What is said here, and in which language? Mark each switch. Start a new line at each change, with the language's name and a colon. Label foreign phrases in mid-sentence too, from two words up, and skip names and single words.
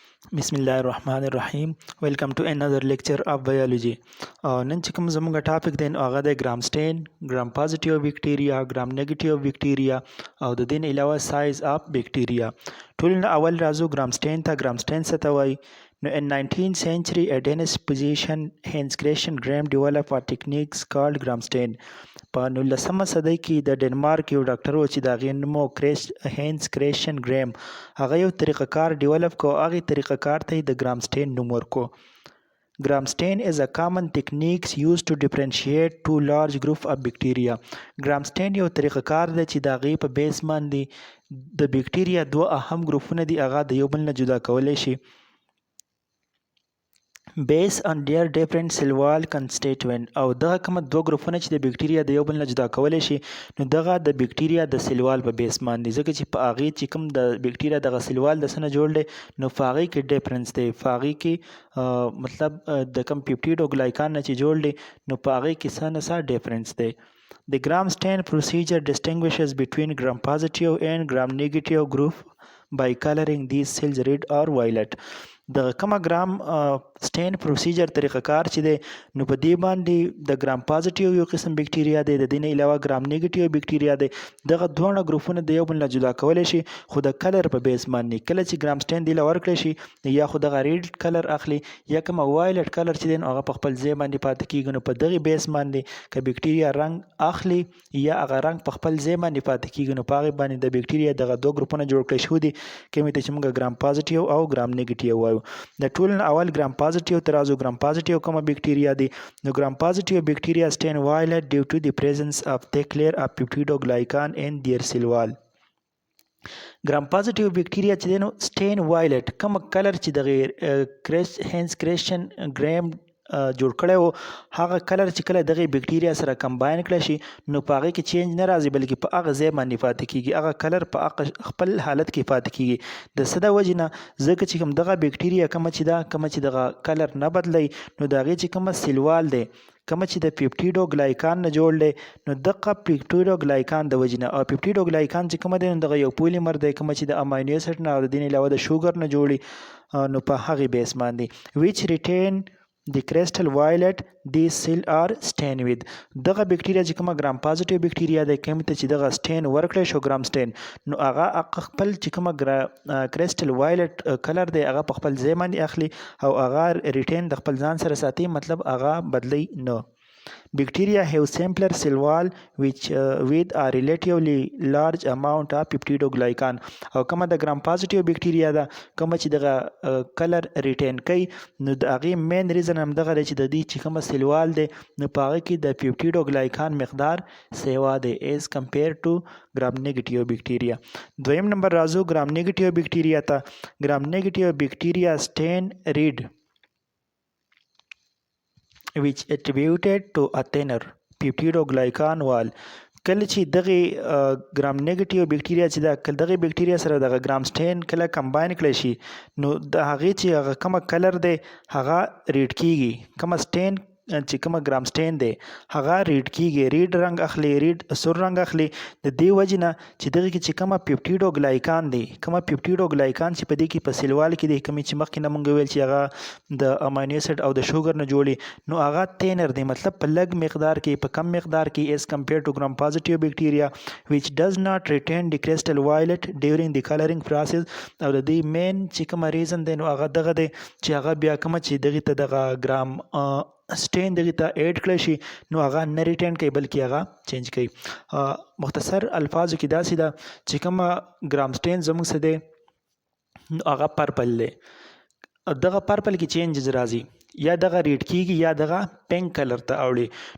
Arabic: بسم الله الرحمن الرحيم.
English: Welcome to another lecture of biology.
Pashto: نن چې کوم زموږ ټاپک دی نو هغه د
English: gram stain, gram positive bacteria, gram negative bacteria
Pashto: او د دین علاوه
English: size of bacteria.
Pashto: ټول نه اول راځو
English: gram stain
Pashto: ته.
English: gram stain
Pashto: څه ته وایي؟
English: No, in 19th century, a Danish physician Hans Christian Graham developed a technique called gram stain.
Pashto: په 19مه صدۍ کې د ډنمارک یو ډاکټر و چې د هغې نوم و هینس کریشن ګریم. هغه یو طریقه کار ډیولپ کو، هغې طریقه کار ته یې د ګرام سټین نوم ورکو.
English: Gram stain is a common technique used to differentiate two large group of bacteria. gram stain
Pashto: یو طریقه کار دی چې د هغې په بیس باندې د بکټیریا دوه اهم ګروپونه دي هغه د یو بل نه جدا کولی شي
English: based on their different cell wall constituent.
Pashto: او دغه کومه دوه ګروپونه چې د بکټیریا د یو بل نه جدا کولی شي نو دغه د بکټیریا د سیل وال په بیس باندې، ځکه چې په هغې چې کوم د بکټیریا دغه سیل وال د څه نه جوړ دی نو په هغې کې ډیفرنس دی، په هغې کې مطلب د کوم پیپټیډ او ګلایکان نه چې جوړ دی نو په هغې کې څه نه څه ډیفرنس دی.
English: The gram stain procedure distinguishes between gram positive and gram negative group by coloring these cells red or violet.
Pashto: د کومه
English: gram stain procedure
Pashto: طریقه کار چې دی نو په دې باندې د
English: gram positive
Pashto: یو قسم بکټیریا دی، د دې نه علاوه
English: gram negative bacteria
Pashto: دی. دغه دواړه ګروپونه د یو بل نه جدا کولی شي خو د کلر په بیس باندې. کله چې
English: gram stain
Pashto: دې له ورکړی شي یا خو دغه
English: red color
Pashto: اخلي یا کومه
English: violet color
Pashto: چې دی نو هغه په خپل ځای باندې پاتې کېږي. نو په دغې بیس باندې که بکټیریا رنګ اخلي یا هغه رنګ په خپل ځای باندې پاتې کېږي نو په هغې باندې د بکټیریا دغه دوه ګروپونه جوړ کړی شوي دي، کومې ته چې موږ
English: gram positive
Pashto: او
English: gram negative
Pashto: وایو. د ټول اول
English: gram positive
Pashto: ته راځو.
English: gram positive
Pashto: کومه بکټیریا دی؟
English: نو gram positive bacteria stain violet due to the presence of thick layer of peptidoglycan in their cell wall. gram positive bacteria
Pashto: چې دی نو
English: stain violet
Pashto: کوم کلر چې دغه هینس کریشن ګریم جوړ کړی و هغه کلر چې کله دغې بکټیریا سره کمباین کړی شي نو په هغې کې چینج نه راځي بلکې په هغه ځای باندې پاتې کېږي، هغه کلر په خپل حالت کې پاتې کېږي. د څه د وجې نه؟ ځکه چې کوم دغه بکټیریا کومه چې دغه کلر نه بدلی نو د هغې چې کومه سیلوال دی کومه چې د پیپټیډو ګلایکان نه جوړ دی نو دغه پیپټیډو ګلایکان د وجې نه، او پیپټیډو ګلایکان چې کومه دی نو دغه یو پولیمر دی کومه چې د اماینو اسید نه او د دې نه علاوه د شوګر نه جوړي نو په هغې بیس باندې
English: which retain the crystal violet these cell are stain with.
Pashto: دغه بکټیریا چې کومه
English: gram positive bacteria
Pashto: دی کومې ته چې دغه سټین ورکړی شو
English: gram stain
Pashto: نو هغه خپل چې کومه
English: crystal violet color
Pashto: دی هغه په خپل ځای باندې اخلي او هغه ریټین د خپل ځان سره ساتي، مطلب هغه بدلی نه.
English: Bacteria have simpler cell wall which with a relatively large amount of peptidoglycan.
Pashto: او کومه د
English: gram positive bacteria
Pashto: ده کومه چې دغه کلر ریټین کوي نو د هغې
English: main reason
Pashto: همدغه دی چې د دې چې کومه
English: cell wall
Pashto: دی نو په هغه کې د پیپټیډوګلایکان مقدار سیوا دی
English: as compared to gram negative bacteria.
Pashto: دویم نمبر راځو
English: gram negative bacteria
Pashto: ته.
English: gram negative bacteria stain red which attributed to a thinner peptidoglycan wall.
Pashto: کله چې دغه
English: gram negative bacteria
Pashto: چې دا دغه بکټیریا سره دغه
English: gram stain
Pashto: کله کمباین کړی شي نو د هغې چې هغه کومه کلر دی هغه ریډ کیږي، کومه سټین چې کومه
English: gram stain
Pashto: دی هغه ریډ کیږي، ریډ رنګ اخلي، ریډ سور رنګ اخلي. د دې وجې نه چې دغې کې چې کومه پیپټیډوګلایکان دی کومه پیپټیډوګلایکان چې په دې کې په سیلوال کې دی کومې چې مخکې نه مونږ ویل چې هغه د اماینو اسید او د شوګر نه جوړي نو هغه تینر دی، مطلب په لږ مقدار کې په کم مقدار کې
English: as compared to gram positive bacteria which does not retain the crystal violet during the coloring process.
Pashto: او د دې مین چې کومه ریزن دی نو هغه دغه دی چې هغه بیا کومه چې دغې ته دغه
English: gram stain
Pashto: دغې ته ایډ کړی شي نو هغه نه ریټین کوي بلکې هغه چینج کوي. مختصر الفاظو کې داسې ده چې کومه
English: gram stain
Pashto: زموږ څه دی نو هغه پرپل دی، دغه پرپل کې چینجز راځي یا دغه ریډ کیږي یا دغه
English: pink color
Pashto: ته اوړي.